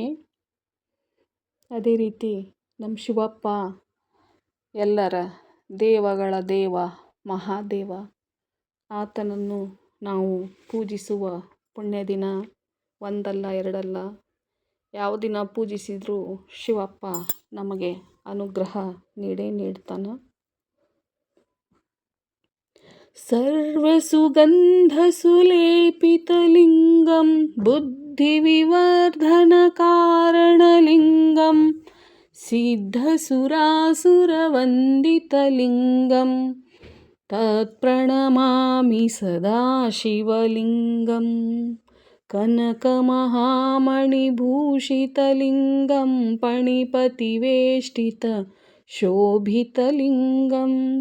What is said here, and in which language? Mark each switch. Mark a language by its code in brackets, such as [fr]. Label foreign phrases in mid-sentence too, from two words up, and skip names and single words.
[kn] ಅದೇ ರೀತಿ ನಮ್ಮ ಶಿವಪ್ಪ ಎಲ್ಲರ ದೇವಗಳ ದೇವ ಮಹಾದೇವ. ಆತನನ್ನು ನಾವು ಪೂಜಿಸುವ ಪುಣ್ಯ ದಿನ ಒಂದಲ್ಲ ಎರಡಲ್ಲ, ಯಾವ ದಿನ ಪೂಜಿಸಿದರೂ ಶಿವಪ್ಪ ನಮಗೆ ಅನುಗ್ರಹ ನೀಡೇ ನೀಡ್ತಾನೆ. [sa] सर्वसुगन्धसुलेपितलिङ्गं बुद्धिविवर्धनकारणलिङ्गं सिद्धसुरासुरवन्दितलिङ्गं तत्प्रणमामि सदा शिवलिङ्गं, कनकमहामणिभूषितलिङ्गं पणिपतिवेष्टितशोभितलिङ्गं